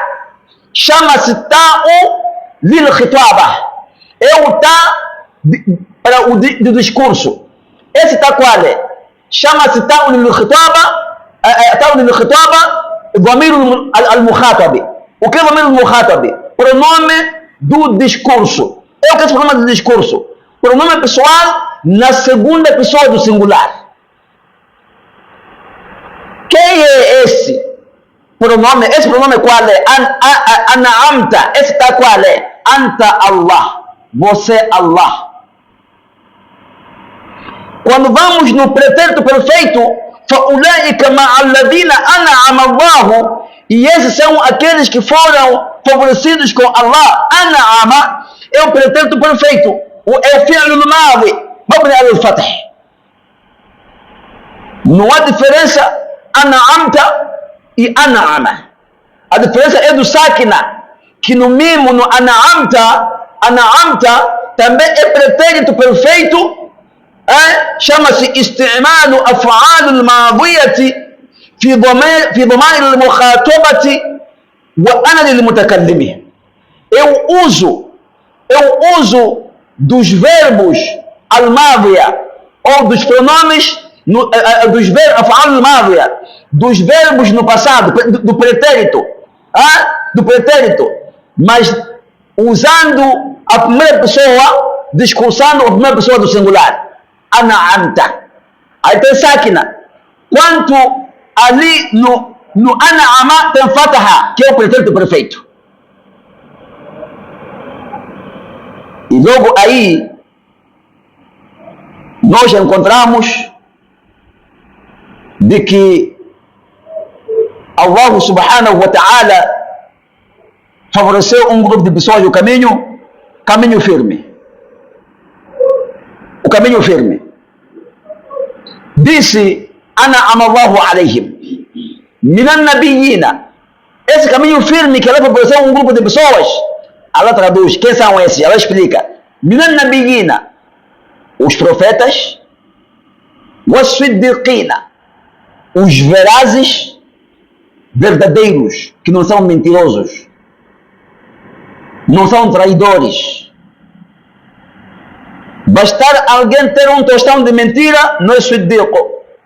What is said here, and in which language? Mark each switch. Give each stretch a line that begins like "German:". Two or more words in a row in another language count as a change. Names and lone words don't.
Portuguese: Chama-se
Arabic: تاء للخطاب.
Portuguese: É o ta para o discurso. Esse ta qual é? Chama-se
Arabic: تاء للخطاب تاء للخطاب ضمير المخاطب.
Portuguese: O que é
Arabic: ضمير المخاطب?
Portuguese: Pronome do discurso. É o que é o pronome do discurso? Pronome pessoal na segunda pessoa do singular. Quem é esse pronome? Esse pronome qual é? An'amta. Esse tá qual é?
Arabic: أنت الله.
Portuguese: Você Allah. Quando vamos no pretérito perfeito,
Arabic: فَأُولَٰئِكَ مَعَ الَّذِينَ أَنْعَمَ اللَّهُ,
Portuguese: e esses são aqueles que foram favorecidos com Allah. An'ama é o pretérito perfeito.
Arabic: É o فعل الماضي مبني الفتح.
Portuguese: Não há diferença an'amta e an'ama. A diferença é do sakina, que no mimo, no an'amta também é pretérito perfeito.
Arabic: Chama-se استعمال أفعال الماضية في ضمائر المخاطبة وأنا للمتكلم.
Portuguese: Eu uso dos verbos al-madhiya, ou dos pronomes dos verbos
Arabic: أفعال الماضية,
Portuguese: dos verbos no passado, do pretérito, mas usando a primeira pessoa, discursando a primeira pessoa do singular. An'amta. Aí tem sakina. Quanto ali no an'ama tem fataha, que é o pretérito perfeito. E logo aí nós encontramos de que
Arabic: الله سبحانه وتعالى
Portuguese: favoreceu um grupo de pessoas o caminho firme. O caminho firme.
Arabic: Disse أنعم الله عليهم من النبيين.
Portuguese: Esse caminho firme que ela favoreceu um grupo de pessoas, ela traduz. Quem são esses? Ela explica.
Arabic: من النبيين,
Portuguese: os profetas, was-siddiqina, os verazes verdadeiros, que não são mentirosos, não são traidores. Bastar alguém ter um tostão de mentira, não é siddiqo.